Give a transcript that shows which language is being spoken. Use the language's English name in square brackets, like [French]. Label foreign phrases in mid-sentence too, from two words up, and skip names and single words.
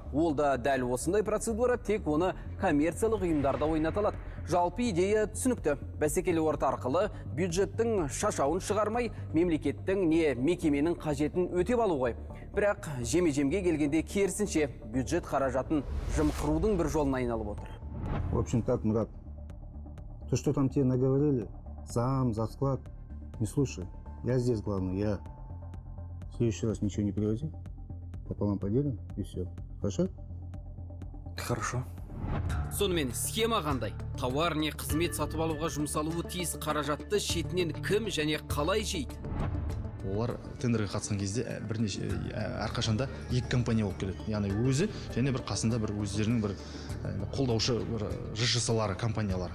[Kazakh] Ол да дәл осындай процедура, тек оны коммерциялық ұйымдарда ойнаталады. Жалпы идея түсінікті. Бәсекелі орта арқылы бюджеттің шашауын шығармай, мемлекеттің не мекеменің қажетін өтеп алу ғой. Бірақ жеме-жемге келгенде керісінше бюджет қаражатын жымқырудың бір жолына айналып отыр. [Russian] В общем так, Мурат, то, что там тебе наговорили, зам, за склад, не слушай. Я здесь главный, я. В следующий раз ничего не привози, пополам поделим и все. Хорошо? Хорошо. [Kazakh] Сонымен схема қандай? Тауар не қызмет сатып алуға жұмсалуы тиіс қаражатты шетінен кім және қалай жейді? Олар тендерге қатысқан кезде бірнеше әрқашанда екі компания болып келеді. Яғни өзі және бір қасында бір өздерінің бір қолдаушы бір ЖШС-лары, компаниялар.